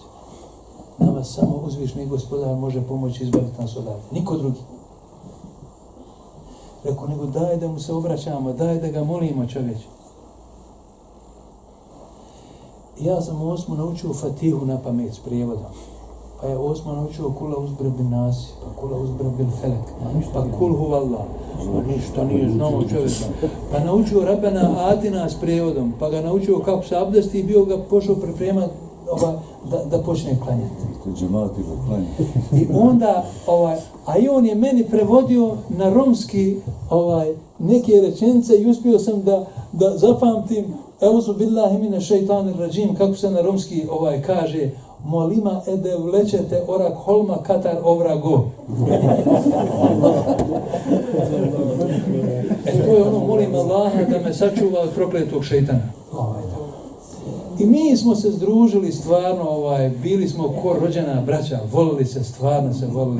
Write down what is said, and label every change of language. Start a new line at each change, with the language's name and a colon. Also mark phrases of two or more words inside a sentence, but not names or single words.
Bosnian: Nama samo uzvišni gospodar može pomoći izbaviti nas odavde, niko drugi. Rekao, nego daj da mu se obraćamo, daj da ga molimo čovječe. Ja sam Osmu naučio Fatihu na pamet s prijevodom. Pa je Osmo naučio Kula uzbreb bin Nasi, pa Kula uzbreb bin Felek, pa Kul huvallah. Pa ništa nije znao čovjeka. Pa naučio Rabbena Atina s prijevodom, pa ga naučio kako se abdesti i bio ga pošao pripremati da počne klanjati. Džemati ga klanjati. I onda, a i on je meni prevodio na romski neke rečenice i uspio sam da zapamtim
Arabic: أعوذ بالله من الشيطان الرجيم,
Bosnian: kako se na romski kaže,
Romany: molima ede vlećete orak holma katar ovrago.
Bosnian: To je ono, molim Allaha da me sačuva od prokletog šeitana. I mi smo se združili stvarno, bili smo ko rođena braća, volili se, stvarno se volili.